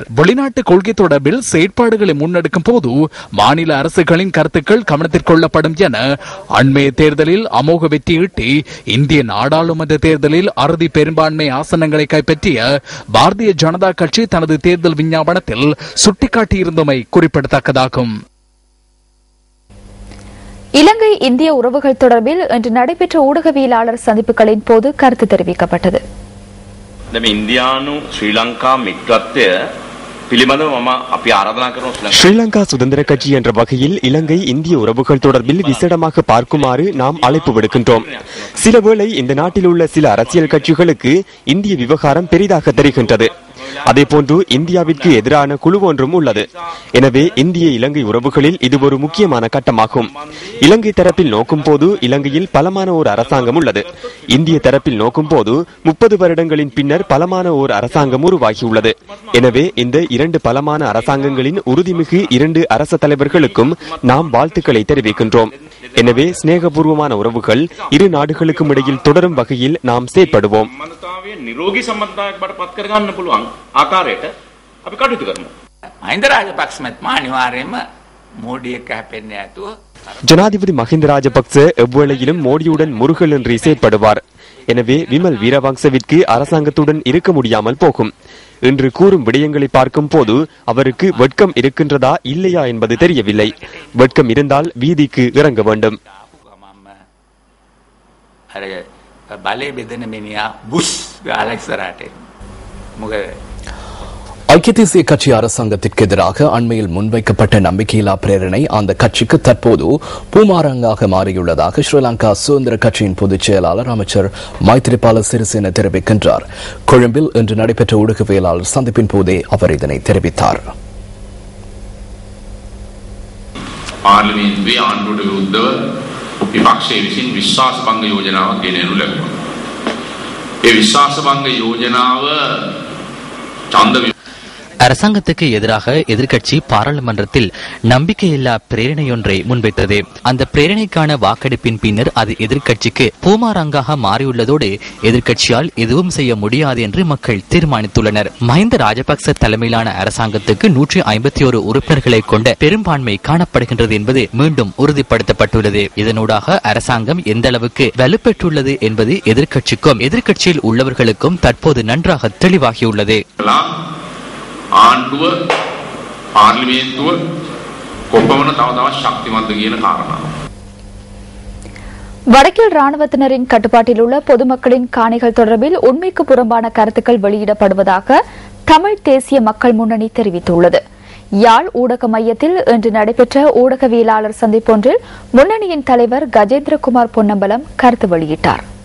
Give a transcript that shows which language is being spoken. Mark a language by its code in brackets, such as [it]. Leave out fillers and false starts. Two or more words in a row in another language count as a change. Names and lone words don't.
[ta] வெளிநாட்டு கொள்கை தொடர்பில் செயற்பாடுகளை முன்னெடுக்கும் போது மாநில அரசுகளின் கருத்துக்கள் கவனத்தில் கொள்ளப்படும் என அண்மைய தேர்தலில் அமோக வெற்றியீட்டி இந்திய நாடாளுமன்ற தேர்தலில் அறுதி பெரும்பான்மை ஆசனங்களை கைப்பற்றிய பாரதிய ஜனதா கட்சி தனது தேர்தல் விஞ்ஞாபனத்தில் சுட்டிக்காட்டியிருந்தமை குறிப்பிடத்தக்கதாகும். இலங்கை இந்திய உறவுகள் தொடர்பில் இன்று நடைபெற்ற ஊடகவியலாளர் சந்திப்புகளின் போது கருத்து தெரிவிக்கப்பட்டது. [si] ඉන්දියානු ශ්‍රී ලංකා මිත්‍රත්වය පිළිබඳව මම අපි ආරාධනා කරනවා. [ta] ஸ்ரீலங்கா சுதந்திர கட்சி என்ற வகையில் இலங்கை இந்திய உறவுகள் தொடர்பில் விசேடமாக பார்க்குமாறு நாம் அழைப்பு விடுக்கின்றோம். சிலவேளை இந்த நாட்டில் உள்ள சில அரசியல் கட்சிகளுக்கு இந்திய விவகாரம் பெரிதாக தெரிகின்றது. அதேபோன்று இந்தியாவிற்கு எதிரான குழு ஒன்றும் உள்ளது. எனவே இந்திய இலங்கை உறவுகளில் இது ஒரு முக்கியமான கட்டமாகும். இலங்கை தரப்பில் நோக்கும் போது இலங்கையில் பலமான ஒரு அரசாங்கம் உள்ளது. இந்திய தரப்பில் நோக்கும் போது 30 வருடங்களின் பின்னர் பலமான ஒரு அரசாங்கம் உருவாகியுள்ளது. எனவே இந்த 2 பலமான அரசாங்கங்களின் உறுதிமிகு 2 அரச தலைவர்களுக்கும் நாம் வாழ்த்துக்களை தெரிவிக்கின்றோம். எனவே சிநேகபூர்வமான உறவுகள் இரு நாடுகளுக்கும் இடையில் தொடரும் வகையில் நாம் செயற்படுவோம். [si] නිරෝගී සම්බන්ධතාවයක් බවට පත් කරගන්න පුළුවන් ආකාරයට අපි කටයුතු කරමු. මහින්ද රාජපක්ෂ මහත්මයා අනිවාර්යයෙන්ම මෝඩි එක්ක හැපෙන්නේ නැතුව [ta] ஜனாதிபதி மஹிந்த ராஜபக்ச எவ்வேளையிலும் மோடியுடன் முருகலின்றி செயற்படுவார். எனவே விமல் வீரவங்சவிற்கு அரசாங்கத்துடன் இருக்க முடியாமல் போகும். இன்று கூறும் விடயங்களை பார்க்கும் போது அவருக்கு வெட்கம் இருக்கின்றதா இல்லையா என்பது தெரியவில்லை. வெட்கம் இருந்தால் வீதிக்கு இறங்க வேண்டும். [si] බලය බෙදෙන මිනිහා බුෂ් ගාලා ඉස්සරහට මොකද [ta] ஐக்கிய தேசிய கட்சி அரசாங்கத்திற்கு எதிராக அண்மையில் முன்வைக்கப்பட்ட நம்பிக்கையில்லா பிரேரணை அந்த கட்சிக்கு தற்போது பூமாரங்காக மாறியுள்ளதாக ஸ்ரீலங்கா சுதந்திர கட்சியின் பொதுச் செயலாளர் அமைச்சர் மைத்ரிபால சிறிசேன தெரிவிக்கின்றார். கொழும்பில் இன்று நடைபெற்ற ஊடகவியலாளர் சந்திப்பின் போதே அவர் இதனை தெரிவித்தார். [si] පාර්ලිමේන්තුවේ ආණ්ඩුවට විරුද්ධව විපක්ෂයේ විසින් විශ්වාසභංග යෝජනාවක් ගෙනෙනු ලැබුවා. ඒ විශ්වාසභංග යෝජනාව ඡන්ද [ta] அரசாங்கத்துக்கு எதிராக எதிர்க்கட்சி பாராளுமன்றத்தில் நம்பிக்கையில்லா பிரேரணையொன்றை முன்வைத்தது. அந்த பிரேரணைக்கான வாக்கெடுப்பின் பின்னர் அது எதிர்க்கட்சிக்கு பூமாரங்காக மாறியுள்ளதோடு எதிர்க்கட்சியால் எதுவும் செய்ய முடியாது என்று மக்கள் தீர்மானித்துள்ளனர். மஹிந்த ராஜபக்ச தலைமையிலான அரசாங்கத்துக்கு 151 உறுப்பினர்களை கொண்ட பெரும்பான்மை காணப்படுகின்றது என்பது மீண்டும் உறுதிப்படுத்தப்பட்டுள்ளது. இதனூடாக அரசாங்கம் எந்த அளவுக்கு வலுப்பெற்றுள்ளது என்பது எதிர்க்கட்சிக்கும் எதிர்க்கட்சியில் உள்ளவர்களுக்கும் தற்போது நன்றாக தெளிவாகியுள்ளது. [si] ආණ්ඩුව පාර්ලිමේන්තුව කොපමණ තවදවත් ශක්තිමත්ද කියන කාරණාව. [ta] வடக்கில் ராணுவத்தினரின் கட்டுப்பாட்டில் உள்ள பொதுமக்களின் காணிகள் தொடர்பில் உண்மைக்கு புறம்பான கருத்துக்கள் வெளியிடப்படுவதாக தமிழ் தேசிய மக்கள் முன்னணி தெரிவித்துள்ளது. யாழ் ஊடக மையத்தில் இன்று நடைபெற்ற ஊடகவியலாளர் சந்திப்பொன்றில் முன்னணியின் தலைவர் கஜேந்திரகுமார் பொன்னம்பலம் கருத்து வெளியிட்டார்.